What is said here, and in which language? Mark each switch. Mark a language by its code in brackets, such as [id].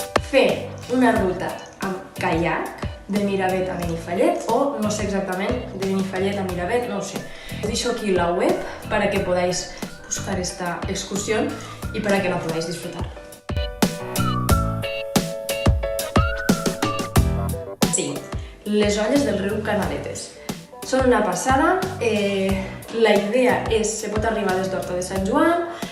[ca] Fer una ruta amb caiac de Miravet a Benifallet o no sé exactament, de Benifallet a Miravet, no ho sé. [es] Os deixo aquí la web para que podáis buscar esta excursión y para que la podáis disfrutar. [ca] Sí, les olles del riu Canaletes. Són una passada, la idea és, se pot arribar des d'Horta de Sant Joan